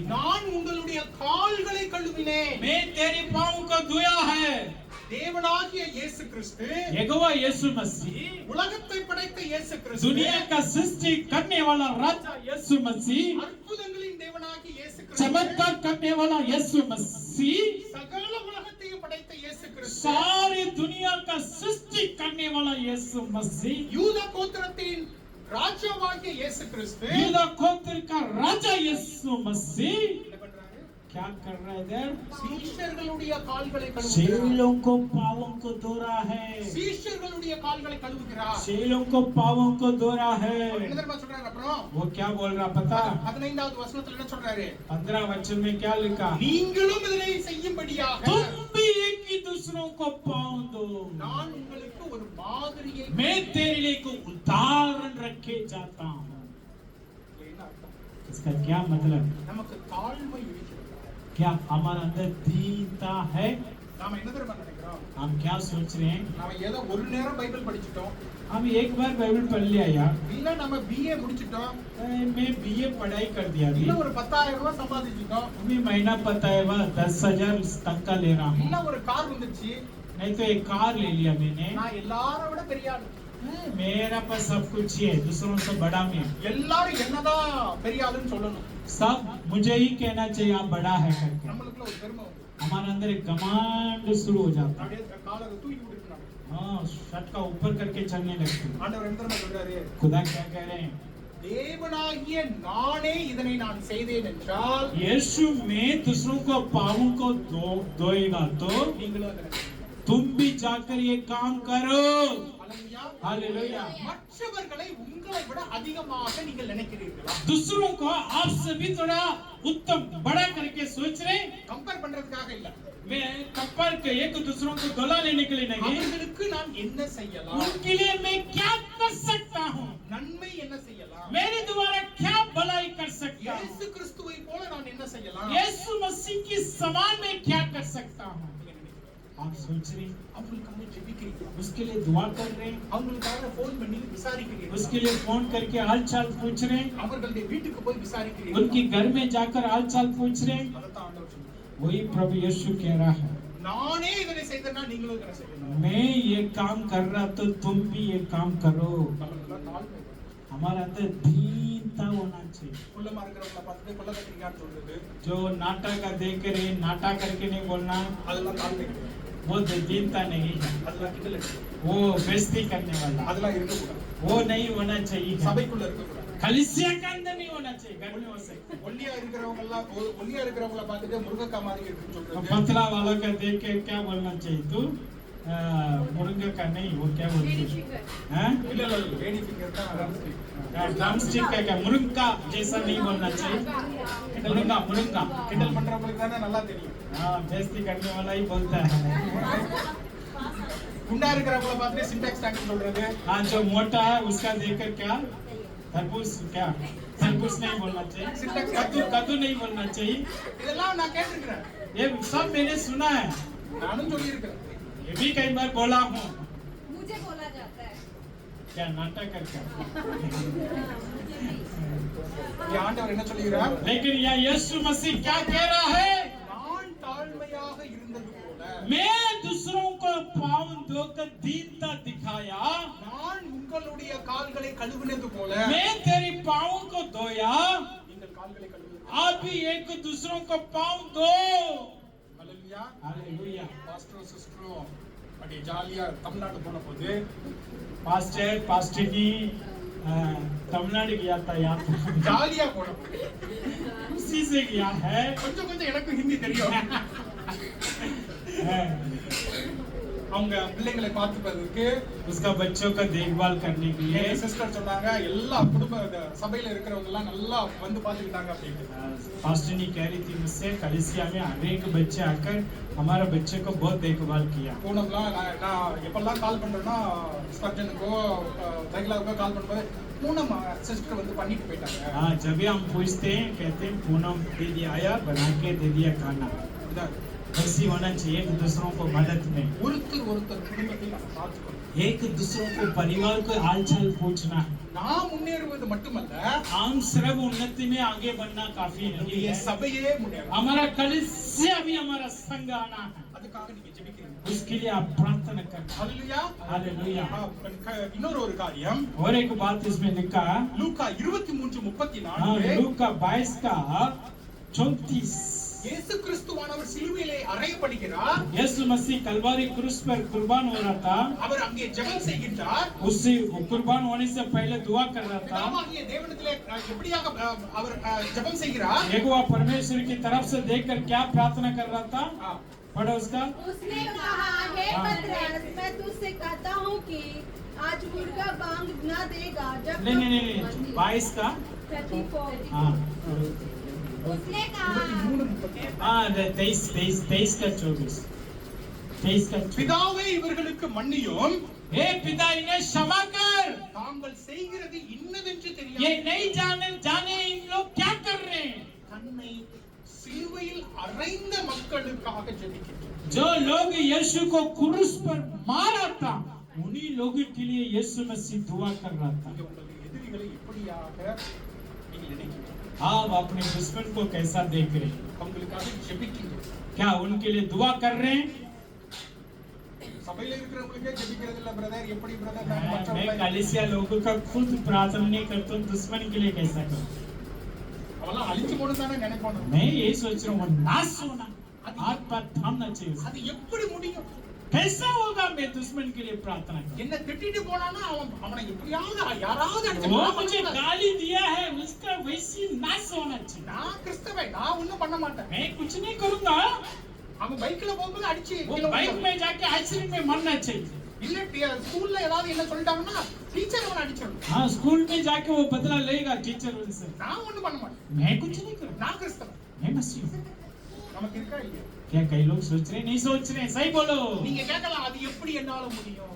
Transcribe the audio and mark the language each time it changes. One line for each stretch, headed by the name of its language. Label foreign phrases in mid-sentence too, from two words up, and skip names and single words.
Tamil: நான் உங்களுடைய கால்களை கழுவினேன்.
Hindi: मैं तेरे पाँव को धोया है।
Tamil: தேவனாகிய இயேசு கிறிஸ்து,
Hindi: यहोवा यीशु मसीह,
Tamil: உலகத்தை படைத்த இயேசு கிறிஸ்து,
Hindi: दुनिया का सृष्टि करने वाला राजा यीशु मसीह,
Tamil: அற்புதங்களின் தேவனாகிய இயேசு கிறிஸ்து,
Hindi: चमत्कार करने वाला यीशु मसीह,
Tamil: சகல உலகத்தையும் படைத்த இயேசு கிறிஸ்து,
Hindi: सारी दुनिया का सृष्टि करने वाला यीशु मसीह,
Tamil: யூத கோத்திரத்தின் ராஜாவாகிய இயேசு கிறிஸ்து
Hindi: यूदा गोत्र का राजा यीशु मसीह
Tamil: என்ன பண்றாரு?
Hindi: क्या कर रहा है इधर?
Tamil: சீஷர்களுடைய கால்களை கழுவுகிறார்.
Hindi: चेलों को पावों को धो रहा है।
Tamil: சீஷர்களுடைய கால்களை கழுவுகிறார்.
Hindi: चेलों को पावों को धो रहा है।
Tamil: அவர் என்ன தெரியுமா சொல்றாரு? அப்புறம்
Hindi: वो क्या बोल रहा पता?
Tamil: 15வது वचனத்துல என்ன சொல்றாரு?
Hindi: 15 वचन में क्या लिखा?
Tamil: நீங்களும் இதனை செய்யும்படியாக
Hindi: तुम भी एक ही दूसरों को पाँव दो।
Tamil: நான் உங்களுக்கு ஒரு மாதிரியை
Hindi: मैं तेरे लिए एक उदाहरण रखे जाता हूँ।
Tamil: என்ன அர்த்தம்?
Hindi: इसका क्या मतलब?
Tamil: நமக்கு தாழ்மை இருக்கிறது.
Hindi: क्या हमारे अंदर दीनता है?
Tamil: நாம என்ன தெரியுமா நினைக்கிறோம்?
Hindi: हम क्या सोच रहे हैं?
Tamil: நாம ஏதோ ஒரு நேரம் பைபிள் படிச்சிட்டோம்,
Hindi: हम एक बार बाइबल पढ़ लिया यार,
Tamil: இல்ல நம்ம BA முடிச்சிட்டோம்,
Hindi: मैं बीए पढ़ाई कर दिया
Tamil: இல்ல
Hindi: अभी,
Tamil: ஒரு 10,000 ரூபாய் சம்பாதிச்சிட்டோம்,
Hindi: अभी महीना पता है वह 10,000 तक का ले रहा हूँ,
Tamil: இல்ல ஒரு கார் வந்துச்சு,
Hindi: नहीं तो एक कार ले लिया मैंने,
Tamil: நான் எல்லாரை விட பெரிய ஆளு,
Hindi: मेरा पास सब कुछ ही है, दूसरों से बड़ा मैं,
Tamil: எல்லாரும் என்னதான் பெரிய ஆளுன்னு சொல்லணும்.
Hindi: सब मुझे ही कहना चाहिए आप बड़ा है करके,
Tamil: நம்மளுக்குள்ள ஒரு பெருமை வந்து
Hindi: हमारे अंदर एक घमंड शुरू हो जाता है।
Tamil: அப்படியே காலை தூக்கி விட்டுருக்காங்க.
Hindi: हाँ, शर्ट का ऊपर करके चलने लगते हैं।
Tamil: ஆண்டவர் என்ன தெரியுமா சொல்றாரு?
Hindi: खुदा क्या कह रहे हैं?
Tamil: தேவனாகிய நானே இதனை நான் செய்தேன் என்றால்
Hindi: यीशु में दूसरों को पापों को धोएगा तो
Tamil: நீங்களும் அதனை செய்யுங்க.
Hindi: तुम भी जाकर ये काम करो।
Tamil: அல்லேலூயா.
Hindi: हालेलुया।
Tamil: மற்றவர்களை உங்களை விட அதிகமாக நீங்கள் நினைக்கிறீர்களா?
Hindi: दूसरों को आपसे भी थोड़ा उत्तम बड़ा करके सोच रहे।
Tamil: கம்பேர் பண்றதுக்காக இல்ல,
Hindi: मैं कंपेयर के एक दूसरों को दोला लेने के लिए नहीं,
Tamil: அவர்களுக்கு நான் என்ன செய்யலாம்,
Hindi: उनके लिए मैं क्या कर सकता हूँ,
Tamil: நன்மை என்ன செய்யலாம்,
Hindi: मेरे द्वारा क्या भलाई कर सकता हूँ,
Tamil: இயேசு கிறிஸ்துவை போல நான் என்ன செய்யலாம்,
Hindi: यीशु मसीह की समान मैं क्या कर सकता हूँ। आप सोच रहे,
Tamil: அவங்களுக்காக ஜெபிக்கிறீங்க,
Hindi: उसके लिए दुआ कर रहे हैं,
Tamil: அவங்களுக்காக போன் பண்ணி விசாரிக்கிறீங்க,
Hindi: उसके लिए फोन करके हाल चाल पूछ रहे हैं,
Tamil: அவர்களுடைய வீட்டுக்கு போய் விசாரிக்கிறீங்க.
Hindi: उनकी घर में जाकर हाल चाल पूछ रहे हैं।
Tamil: அதைத்தான் ஆண்டவர் சொல்றார்.
Hindi: वही प्रभु यीशु कह रहा है,
Tamil: நானே இதனை செய்தேன்னா நீங்களும் இதனை செய்யணும்.
Hindi: मैं ये काम कर रहा तो तुम भी ये काम करो।
Tamil: நம்மளுக்குள்ள தாழ்மை வேணும்.
Hindi: हमारे अंदर दीनता होना चाहिए।
Tamil: குள்ளமா இருக்கிறவங்கள பார்த்து கொள்ள கத்திரிக்கான்னு சொல்றது
Hindi: जो नाटक का देख रहे नाटक करके नहीं बोलना,
Tamil: அதெல்லாம் தாழ்மை கிடையாது.
Hindi: वो दीनता नहीं है,
Tamil: அதெல்லாம் கிண்டல் அடிக்கிறது.
Hindi: वो बेइज्जती करने वाला,
Tamil: அதெல்லாம் இருக்கக்கூடாது.
Hindi: वो नहीं होना चाहिए।
Tamil: சபைக்குள்ள இருக்கக்கூடாது.
Hindi: कलीसिया के अंदर नहीं होना चाहिए, घर में हो सकता है।
Tamil: ஒல்லியா இருக்கிறவங்கள பார்த்துட்டு முருங்கக்கா மாதிரி இருக்குன்னு
Hindi: और
Tamil: சொல்றது
Hindi: पतला वालों का देख के क्या बोलना चाहिए तू? मुर्गा का नहीं, वो क्या बोलते हैं? हाँ?
Tamil: இல்ல
English: lady finger
Tamil: தான்
English: drum stick
Hindi: का क्या? मुर्गा जैसा नहीं बोलना चाहिए। मुर्गा
Tamil: கிண்டல் பண்றவங்களுக்கு தானே நல்லா தெரியும்
Hindi: हाँ, बेइज्जती करने वाला ही बोलता है।
Tamil: குண்டா இருக்கிறவங்கள பார்த்துட்டு சின்டாக்ஸ் டாக்ஸ் சொல்றது
Hindi: हाँ, जो मोटा है उसका देखकर क्या? तरबूज क्या? तरबूज नहीं बोलना चाहिए। कद्दू नहीं बोलना चाहिए।
Tamil: இதெல்லாம் நான் கேட்டிருக்கிறேன்
Hindi: ये सब मैंने सुना है, நானும் சொல்லியிருக்கிறேன் ये भी कई बार बोला हूँ। मुझे बोला जाता है। क्या नाटक करके?
Tamil: இங்க ஆண்டவர் என்ன சொல்லுகிறார்
Hindi: लेकिन यहाँ यीशु मसीह क्या कह रहा है?
Tamil: நான் தாழ்மையாக இருந்தது போல
Hindi: मैं दूसरों को पाँव धोकर दीनता दिखाया,
Tamil: நான் உங்களுடைய கால்களை கழுவினது போல
Hindi: मैं तेरी पाँव को धोया,
Tamil: நீங்கள் கால்களை கழுவுவது
Hindi: आप भी एक दूसरों को पाँव दो।
Tamil: ஹalleluya
Hindi: हालेलुया।
Tamil: பாஸ்டர் சிஸ்டரும் அப்படியே ஜாலியா தமிழ்நாடு போன போது
Hindi: पास्टर की तमिलनाडु गया था, यहाँ
Tamil: ஜாலியா போன போது
Hindi: उसी से गया है।
Tamil: கொஞ்சம் கொஞ்சம் எனக்கு ஹிந்தி தெரியும் அவங்க பிள்ளைங்களை பார்த்துப்பதற்கு
Hindi: उसका बच्चों का देखभाल करने के लिए
Tamil: சிஸ்டர் சொன்னாங்க எல்லா குடும்ப சபையில இருக்கிறவங்க எல்லாம் நல்லா வந்து பார்த்துக்கிட்டாங்க அப்படின்னு
Hindi: पास्टर ने कह रही थी मुझसे, कलीसिया में हर एक बच्चे आकर हमारा बच्चे को बहुत देखभाल किया।
Tamil: பூனம்லாம் நான் எப்பெல்லாம் கால் பண்றேன்னா ஸ்பர்ஜனுக்கோ தைகலாவுக்கோ கால் பண்ணும்போது பூனம் சிஸ்டர் வந்து பண்ணிட்டு போயிட்டாங்க
Hindi: हाँ, जब भी हम पूछते हैं कहते हैं पूनम दीदी आया बना के दे दिया खाना।
Tamil: இதான்
Hindi: ऐसी होना चाहिए एक दूसरों को मदद में,
Tamil: ஒருத்தர் குடும்பத்தை நம்ம பார்த்துக்கணும்
Hindi: एक दूसरों को परिवार को हालचाल पूछना।
Tamil: நான் முன்னேறுவது மட்டுமல்ல
Hindi: हम सिर्फ उन्नति में आगे बढ़ना काफी नहीं
Tamil: நம்முடைய
Hindi: है,
Tamil: சபையே முன்னேறும்
Hindi: हमारा कलीसिया भी हमारा संघ आना है,
Tamil: அதுக்காக நீங்க ஜெபிக்கிறீங்க
Hindi: उसके लिए आप प्रार्थना करना।
Tamil: ஹalleluya
Hindi: हालेलुया।
Tamil: இன்னொரு ஒரு காரியம்
Hindi: और एक बात इसमें लिखा,
Tamil: லூக்கா
Hindi: हाँ, 23:34 लूका 22 का 34।
Tamil: இயேசு கிறிஸ்துவானவர் சிலுவையிலே அறையப்படுகிறார்
Hindi: यीशु मसीह कलवारी क्रूस पर कुर्बान हो रहा था,
Tamil: அவர் அங்கே ஜெபம் செய்கின்றார்
Hindi: उससे कुर्बान होने से पहले दुआ कर रहा था।
Tamil: பிதாவாகிய தேவனிடத்திலே எப்படியாக அவர் ஜெபம் செய்கிறார்
Hindi: यहोवा परमेश्वर की तरफ से देखकर क्या प्रार्थना कर रहा था? पढ़ो उसका। उसने कहा, हे पतरस, मैं तुझसे कहता हूँ कि आज मुर्गा बांग न देगा जब नहीं 22 का 34 हाँ उसने कहा 23:34 हाँ 23 का 24 23 का 24।
Tamil: பிதாவே இவர்களுக்கு மன்னியும்
Hindi: हे पिता इन्हें क्षमा कर,
Tamil: தாங்கள் செய்கிறது இன்னதென்று
Hindi: ये
Tamil: தெரியாது
Hindi: नहीं जाने इन लोग क्या कर रहे हैं।
Tamil: தன்னை சிலுவையில் அறைந்த மக்களுக்காக ஜெபிக்கின்றார்
Hindi: जो लोग यीशु को क्रूस पर मारा था, उन्हीं लोगों के लिए यीशु मसीह दुआ कर रहा था।
Tamil: இங்கே உங்கள் எதிரிகளை எப்படியாக நீங்கள் நினைக்கிறீர்கள்
Hindi: आप अपने दुश्मन को कैसा देख रहे हैं?
Tamil: அவங்களுக்காக ஜெபிக்கின்றோம்
Hindi: क्या उनके लिए दुआ कर रहे हैं?
Tamil: சபையில இருக்கிறவங்களுக்கே ஜெபிக்கிறது இல்ல பிரதர் எப்படி பிரதர்
Hindi: मैं कलीसिया लोगों का खुद प्रार्थना नहीं करता हूँ, दुश्मन के लिए कैसा करूँ?
Tamil: அவெல்லாம் அழிச்சு போடு தானே நினைப்பானு
Hindi: मैं यही सोच रहा हूँ, वो नाश होना, हाथ पर थामना चाहिए उसे।
Tamil: அது எப்படி முடியும்
Hindi: कैसा होगा मैं दुश्मन के लिए प्रार्थना करूं?
Tamil: என்ன திட்டிட்டு போனானா அவனை எப்படியாவது யாராவது அடிச்சு
Hindi: वो
Tamil: நான்
Hindi: मुझे
Tamil: பண்ண மாட்டேன்.
Hindi: गाली दिया है, उसका वैसी नाश होना चाहिए।
Tamil: நான் கிறிஸ்தவன் நான் ஒண்ணும் பண்ண மாட்டேன்
Hindi: मैं कुछ नहीं करूंगा,
Tamil: அவன் பைக்ல போகும்போது அடிச்சு
Hindi: वो
Tamil: கீழே
Hindi: बाइक
Tamil: விழுவான்.
Hindi: में जाके एक्सीडेंट में मरना चाहिए।
Tamil: இல்ல ஸ்கூல்ல ஏதாவது என்ன சொல்லிட்டாங்கன்னா டீச்சர் அவனை அடிச்சிடணும்
Hindi: हाँ, स्कूल में जाके वो बदला लेगा टीचर उनसे।
Tamil: நான் ஒண்ணும் பண்ண மாட்டேன்
Hindi: मैं कुछ नहीं करूंगा,
Tamil: நான் கிறிஸ்தவன்
Hindi: मैं मसीह हूं।
Tamil: நமக்கு இருக்கா இல்லையா
Hindi: क्या कई लोग सोच रहे हैं, नहीं सोच रहे हैं, सही बोलो।
Tamil: நீங்க கேட்கலாம் அது எப்படி என்னால முடியும்